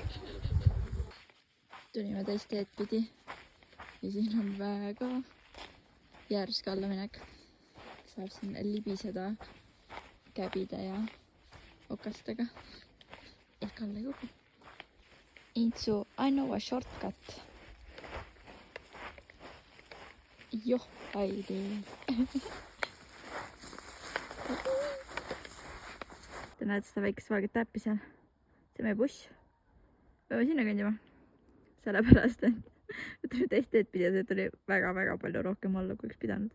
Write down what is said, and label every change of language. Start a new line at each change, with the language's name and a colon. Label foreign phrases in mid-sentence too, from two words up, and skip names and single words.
Estonian: Tulime teist teed pidi. Ja siin on väga järsk allaminek. Saab siin libiseda käbide ja okastega. Ehk alla ei kuku. Iitsu,
English: I know a shortcut.
Estonian: Joh, Heidi. Te näete seda väikest valget täppi seal. See meie buss. Peame sinna kõndima. Sellepärast, et tuli teist teed pidi ja see tuli väga-väga palju rohkem alla, kui üks pidanud.